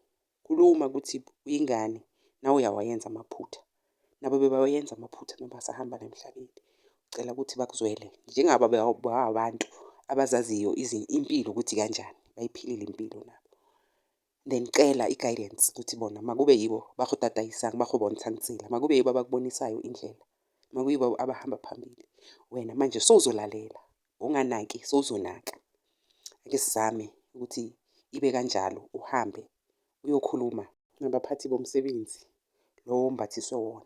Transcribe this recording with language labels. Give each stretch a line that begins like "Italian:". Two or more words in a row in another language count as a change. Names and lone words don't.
Zulu: Khuluma ukuthi uyingane. Nawe uyawayenza amaphutha. Nabo bebawayenza amaphutha mabasahamba la emhlabeni. Ucela ukuthi bakuzwele. Njengaba abantu abazaziyo impilo ukuthi kanjani. Bayiphilile impilo nabo.
Tswana: then
Zulu: cela i-guidance ukuthi bona makube yibo
Tswana: ba go tataisang, ba go bontshang tsela,
Zulu: makube yibo abakubonisayo indlela, makuyibo abahamba phambili. Wena manje sowuzolalela, unganaki sowuzonaka. Ake sizame ukuthi ibe kanjalo, uhambe uyokhuluma nabaphathi bomsebenzi lowo ombathiswe wona.